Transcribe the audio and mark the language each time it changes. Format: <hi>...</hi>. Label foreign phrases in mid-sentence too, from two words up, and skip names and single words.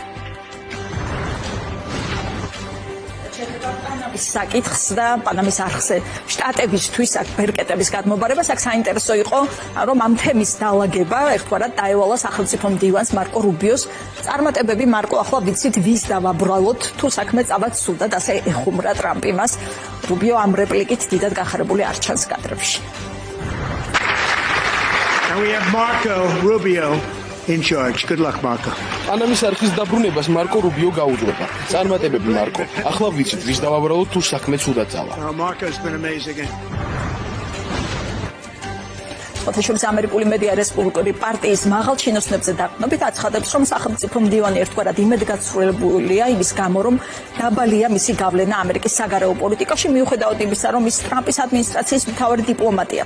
<ka>საკითხს და პანამის არხზე შტატებისთვის აქ ბერკეტების გადმობარებას აქ საინტერესო იყო, რომ ამ თემის დალაგება ერთგვარად დაევალა სახელმწიფო მდივანს მარკო რუბიოს. წარმატებები მარკო, ახლა ვიცით ვის დავაბრალოთ, თუ საქმე წავა ცუდად, ასე ეხუმრა ტრამპი მას. რუბიო ამ რეპლიკით დიდად გახარებული არ ჩანს კადრებში.</ka> <en>And we have Marco Rubio in charge. Good luck, Marco.</en> <ka>პანამის არხის დაბრუნებას მარკო რუბიო გაუძღვება. წარმატებები მარკო. ახლა ვიცით ვის დავაბრალოთ, თუ საქმე ცუდად წავა.</ka> <en>Marco's been amazing.</en> <ka>ოთაშორის ამერიკული მედია რესპუბლიკური პარტიის მაღალ ჩინოსნებზე დაყრდნობით აცხადებს, რომ სახელმწიფო მდივანი ერთგვარად იმედგაცრუებულია იმის გამო, რომ დაბალია მისი გავლენა ამერიკის საგარეო პოლიტიკაში, მიუხედავად იმისა, რომ ის ტრამპის ადმინისტრაციის მთავარი დიპლომატია.</ka>